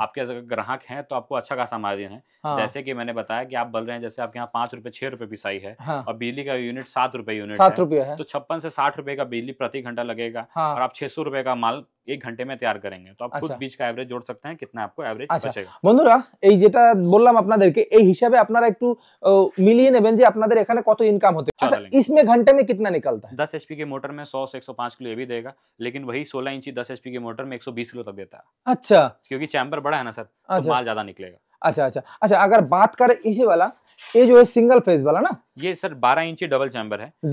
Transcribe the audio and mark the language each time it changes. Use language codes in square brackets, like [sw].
[hi] आपके अगर ग्राहक हैं तो आपको अच्छा खासा मार्जिन है। हाँ जैसे कि मैंने बताया कि आप बोल रहे हैं जैसे आपके यहाँ 5 रुपए 6 रुपए पिसाई है हाँ। और बिजली का यूनिट 7 रुपए यूनिट 7 है, रुपया है। तो 56 से 60 रुपए का बिजली प्रति घंटा लगेगा। हाँ। और आप 600 रुपए का माल 1 घंटे में तैयार करेंगे तो आप खुद अच्छा। बीच का एवरेज जोड़ सकते हैं कितना आपको एवरेज [bn] আচ্ছা [hi] बचेगा। [bn] বন্ধুরা, এই যেটা বললাম আপনাদেরকে, এই হিসাবে আপনারা একটু মিলিয়ে নেবেন যে আপনাদের এখানে কত ইনকাম হতে। আচ্ছা, [hi] चलेंगे। इसमें घंटे में कितना निकलता है? 10 एचपी की मोटर में 100 से 105 किलो ये भी देगा, लेकिन वही 16 इंची 10 एचपी की मोटर में 120 किलो तक देता है, अच्छा क्योंकि चैम्बर बड़ा है ना सर, तो अच्छा। माल ज्यादा निकलेगा। अच्छा अच्छा अच्छा। अगर बात करें इसी वाला, ये जो है सिंगल फेज वाला ना, ये सर 12 इंची डबल चैम्बर है।